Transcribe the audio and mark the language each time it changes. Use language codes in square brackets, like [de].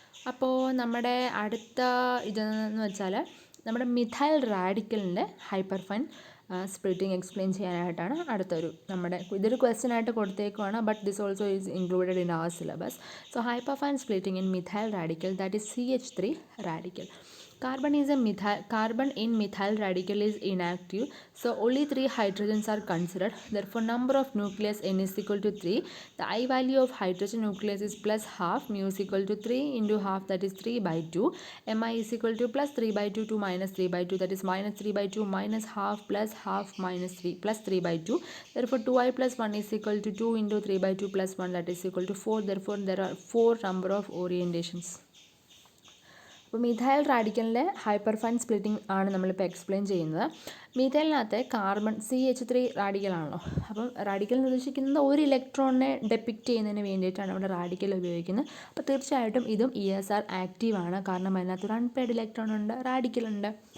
[ml] അപ്പോൾ നമ്മുടെ അടുത്ത ഇതെന്ന് വെച്ചാൽ നമ്മുടെ methyl റാഡിക്കലിൻ്റെ hyper fine splitting explain ചെയ്യാനായിട്ടാണ് അടുത്തൊരു നമ്മുടെ ഇതൊരു ക്വസ്റ്റ്യൻ ആയിട്ട് കൊടുത്തേക്കുവാണ്. [en] But this also is included in our syllabus. So hyper fine splitting in methyl radical, that is CH3 radical. Carbon in methyl radical is inactive, so only 3 hydrogens are considered. Therefore, number of nucleus n is equal to 3. The I value of hydrogen nucleus is plus half, mu is equal to 3 into half, that is 3 by 2. Mi is equal to plus 3 by 2 to minus 3 by 2, that is minus 3 by 2 minus half plus half minus 3 plus 3 by 2. Therefore, 2i plus 1 is equal to 2 into 3 by 2 plus 1, that is equal to 4. Therefore, there are 4 number of orientations. [ml] അപ്പോൾ methyl റാഡിക്കലിൻ്റെ hyper fine splitting ആണ് നമ്മളിപ്പോൾ explain ചെയ്യുന്നത്. മിഥൈലിനകത്തെ carbon CH3 റാഡിക്കലാണല്ലോ. അപ്പം radical എന്ന് ഉദ്ദേശിക്കുന്നത് ഒരു ഇലക്ട്രോണിനെ depict ചെയ്യുന്നതിന് വേണ്ടിയിട്ടാണ് ഇവിടെ റാഡിക്കൽ ഉപയോഗിക്കുന്നത്. അപ്പോൾ തീർച്ചയായിട്ടും ഇതും ESR ആക്റ്റീവാണ്, കാരണം അതിനകത്തൊരു അൺപെയ്ഡ് ഇലക്ട്രോൺ ഉണ്ട്, റാഡിക്കലുണ്ട്.